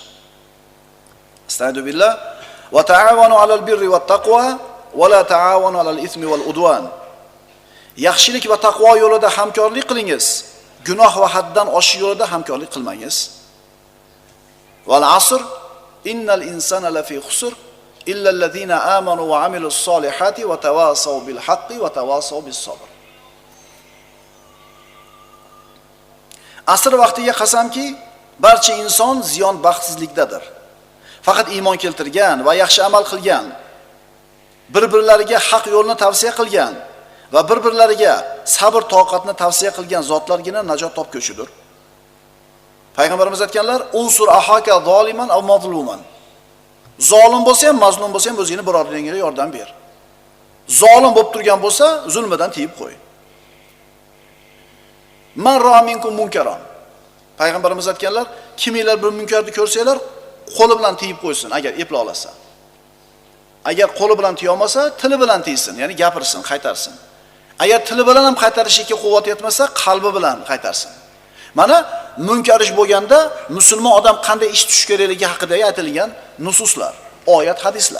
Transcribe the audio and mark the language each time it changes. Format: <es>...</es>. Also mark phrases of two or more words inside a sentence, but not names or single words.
<ar>أستغفر بالله. وتعاونوا على البر والتقوى ولا تعاونوا على الإثم والعدوان.</ar> <uz>Yaxshilik va taqvo yo'lida hamkorlik qilingiz. Gunoh va haddan oshish yo'lida hamkorlik qilmangiz.</uz> <ar>والعصر إن الإنسان لفي خسر إلا الذين آمنوا وعملوا الصالحات وتواصوا بالحق وتواصوا بالصبر.</ar> <uz>Asr vaqtiga qasamki, barcha inson ziyon baxtsizlikdadir. Faqat iymon keltirgan va yaxshi amal qilgan, bir-birlariga haq yo'lni tavsiya qilgan va bir-birlariga sabr toqatni tavsiya qilgan zotlargina najot topguchidir. Payg'ambarimiz aytganlar,</uz> <ar>"انصر أخاك ظالما أو مظلوما."</ar> <uz>Zolim bo'lsa ham, mazlum bo'lsa ham o'zingni birodaringga yordam ber. Zolim bo'lib turgan bo'lsa, zulmidan tiyib qo'y.</uz> <ar>من رأى منكم منكرا.</ar> <uz>Payg'ambarimiz aytganlar, kiminglar bir munkarni ko'rsanglar, qo'li bilan tiyib qo'ysin agar epla olsa. Agar qo'li bilan tiya olmasa, tili bilan tiysin, ya'ni gapirsin, qaytarsin. Agar tili bilan ham qaytarishga quvvat yetmasa, qalbi bilan qaytarsin. Mana munkar ish bo'lganda musulmon odam qanday ish tutish kerakligi haqida aytilgan nususlar, oyat, hadislar.</uz>